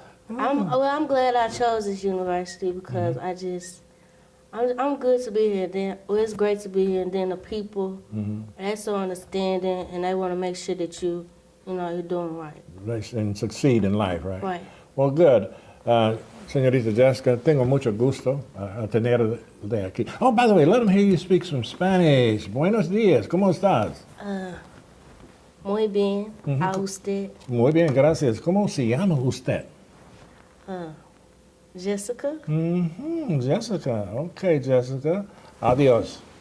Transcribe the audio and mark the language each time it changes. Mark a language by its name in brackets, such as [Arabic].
[English] I'm glad I chose this university because I'm good to be here. Then, it's great to be here, and then the people, they're so understanding, and they want to make sure that you're doing right. And succeed in life, right? Right. Well, good. [Spanish] Señorita Jessica, tengo mucho gusto tenerla aquí. [English] Oh, by the way, let them hear you speak some Spanish. [Spanish] Buenos días, ¿cómo estás? Muy bien. ¿A usted? Muy bien, gracias. ¿Cómo se llama usted? Jessica? [English] Jessica. Okay, Jessica. Adiós.